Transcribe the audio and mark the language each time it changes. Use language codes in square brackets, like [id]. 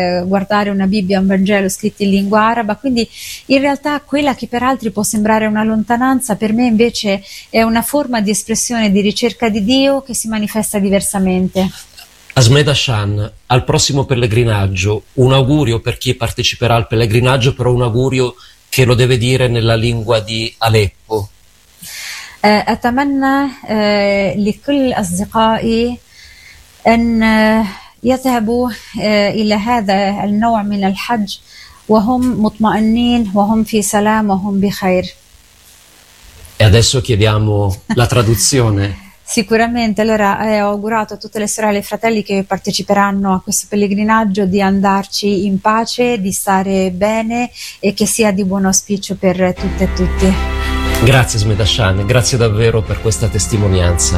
[it] Guardare una Bibbia, un Vangelo scritto in lingua araba, quindi in realtà quella che per altri può sembrare una lontananza, per me invece è una forma di espressione di ricerca di Dio che si manifesta diversamente. Asmeda Shan, al prossimo pellegrinaggio, un augurio per chi parteciperà al pellegrinaggio, però un augurio che lo deve dire nella lingua di Aleppo. [ar] أتمنى لكل أصدقائي أن يذهبوا إلى هذا النوع من الحج وهم مطمئنين وهم في سلام وهم بخير. [it] E adesso chiediamo la traduzione. Sicuramente, allora ho augurato a tutte le sorelle e fratelli che parteciperanno a questo pellegrinaggio di andarci in pace, di stare bene e che sia di buon auspicio per tutte e Grazie Smeda Shan, grazie davvero per questa testimonianza.